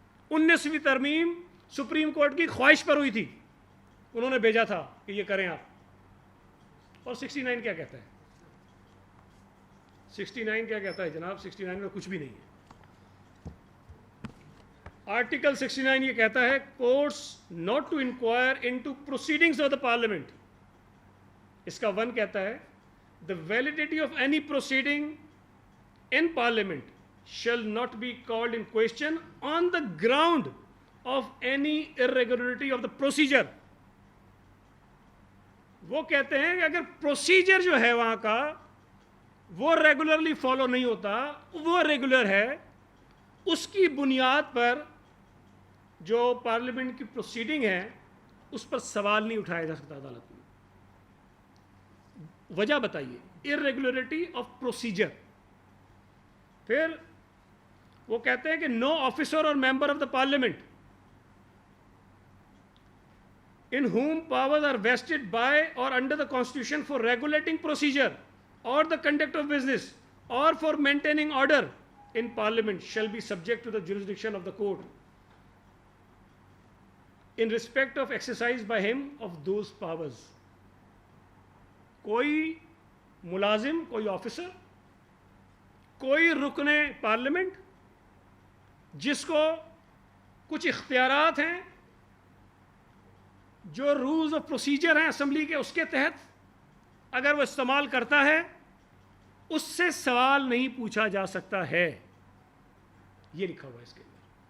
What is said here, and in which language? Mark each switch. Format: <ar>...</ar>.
<ur>19ویں ترمیم supreme court کی خواہش پر ہوئی تھی، انہوں نے بھیجا تھا کہ یہ کریں آپ. اور 69 کیا کہتا ہے؟ 69 کیا کہتا ہے جناب؟ 69 میں کچھ بھی نہیں ہے. آرٹیکل 69 یہ کہتا ہے</ur> <en>Courts not to inquire into proceedings of the parliament.</en> <ur>اس کا 1 کہتا ہے</ur> <en>the validity of any proceeding in parliament shall not be called in question on the ground of any irregularity of the procedure.</en> <ur>وہ کہتے ہیں کہ اگر procedure جو ہے وہاں کا وہ ریگولرلی فالو نہیں ہوتا، وہ ریگولر ہے، اس کی بنیاد پر جو پارلیمنٹ کی پروسیڈنگ ہے اس پر سوال نہیں اٹھایا جا سکتا عدالت میں. وجہ بتائیے،</ur> <en>irregularity of procedure.</en> <ur>پھر وہ کہتے ہیں کہ</ur> <en>no officer or member of the parliament in whom powers are vested by or under the constitution for regulating procedure or the conduct of business or for maintaining order in parliament shall be subject to the jurisdiction of the court. in respect of exercise by him of those powers.</en> <ur>کوئی ملازم، کوئی officer, کوئی رکن parliament جس کو کچھ اختیارات ہیں جو رولز آف پروسیجر ہیں اسمبلی کے، اس کے تحت اگر وہ استعمال کرتا ہے اس سے سوال نہیں پوچھا جا سکتا ہے. یہ لکھا ہوا ہے اس کے اندر.</ur>